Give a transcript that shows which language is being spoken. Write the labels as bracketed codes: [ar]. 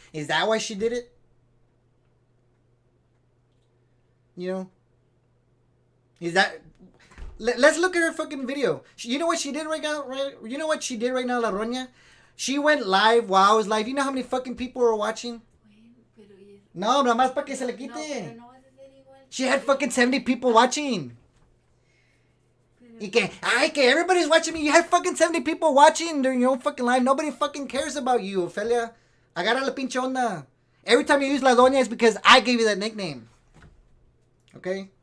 [en] Is that why she did it? You know? Is that... Let's look at her fucking video. You know what she did right now? You know what she did right now, La Roña? She went live while I was live. You know how many fucking people were watching? [es] No, nada más para que se le quite. [en] She had fucking 70 people watching. [es] Y que [en] everybody's watching me. You had fucking 70 people watching during your own fucking live. Nobody fucking cares about you, Ofelia. [es] Agarra la pinche onda. [en] Every time you use La Doña, it's because I gave you that nickname. Okay?